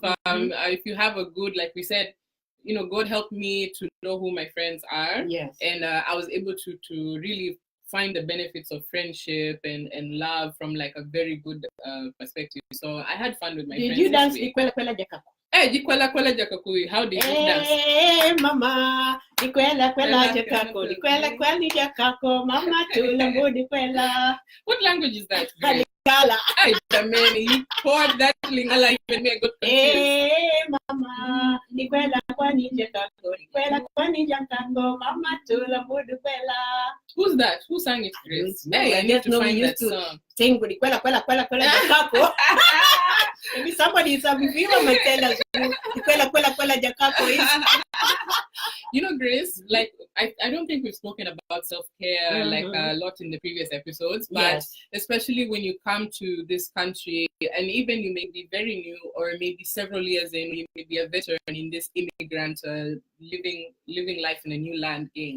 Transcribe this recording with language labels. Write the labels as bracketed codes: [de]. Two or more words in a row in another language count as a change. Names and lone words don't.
[en] If you have a good, like we said, God helped me to know who my friends are. And I was able to really find the benefits of friendship and love from like a very good perspective. So I had fun with my friends. Did you dance Ikwela Kwela Jakaku? [ln] Jikwela Kwela Jakaku. [en] How did you dance? [ln] Hey, mama, Ikwela Kwela Jakaku. Ikwela Kwela Jakaku. Mama, tulambu Ikwela. [en] What language is that? Lingala. Ay, man, you poured that Lingala even me a good confused. [ln] Hey, mama, Ikwela Kwela Jakaku. Ikwela Kwela Jakaku. Mama, tulambu Ikwela. [en] Who's that? Who sang it, Grace? Hey, I need to find that song. Sing with Ikwela Kwela Kwela Kwela Jakaku. Maybe somebody is a viewer might tell us who Ikwela Kwela Kwela Jakaku is. Grace, like I don't think we've spoken about self-care like a lot in the previous episodes, but especially when you come to this country and even you may be very new or maybe several years in, you may be a veteran in this immigrant living life in a new land again.